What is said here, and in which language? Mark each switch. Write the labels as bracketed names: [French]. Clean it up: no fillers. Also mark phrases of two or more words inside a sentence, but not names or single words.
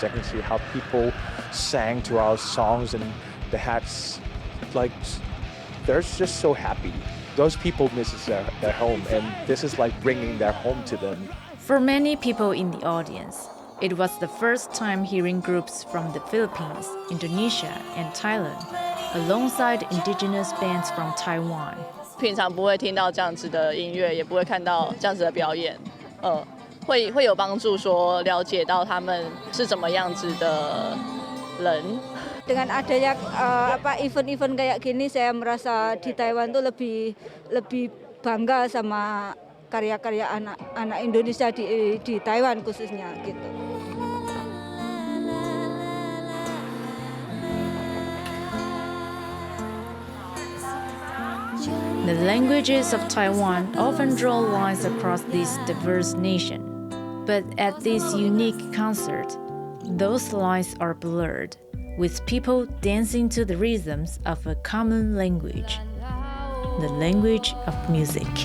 [English] I can see how people sang to our songs and they had like, they're just so happy. Those people miss their home, and this is like bringing their home to them. For many people in the audience, it was the first time hearing groups from the Philippines, Indonesia, and Thailand, alongside indigenous bands from Taiwan. [Chinese] 平常不会听到这样子的音乐，也不会看到这样子的表演，会有帮助说了解到他们是怎么样子的人。 [Indonesian] Dengan adanya event-event kayak gini, saya merasa di Taiwan tuh lebih bangga sama karya-karya anak Indonesia di Taiwan khususnya gitu. [English] The languages of Taiwan often draw lines across this diverse nation, but at this unique concert, those lines are blurred, with people dancing to the rhythms of a common language, the language of music.